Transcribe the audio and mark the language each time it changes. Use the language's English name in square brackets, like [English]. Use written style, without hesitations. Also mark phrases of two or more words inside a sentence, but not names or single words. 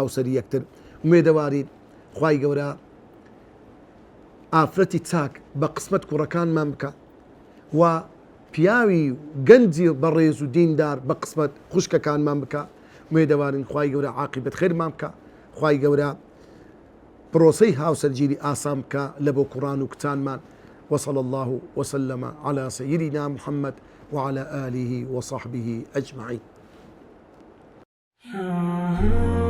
[Central Kurdish] هاوسەری یەکتر ومێدەوارین خوای گەورە ئافرەتی چاک بە قسمەت کوڕەکانمان بکە و پیاوی گەنجی بەڕێز و دیندار بە قسمەت خوشکەکانمان بکە ومێدەوارین خوای گەورە عاقبەت خێرمان بکە خوای گەورە پرۆسەی هاوسەرگیری ئاسان بکە لە بۆ کوڕان و کچانمان [Arabic] وصلى الله وسلم على سيدنا محمد وعلى آله وصحبه أجمعين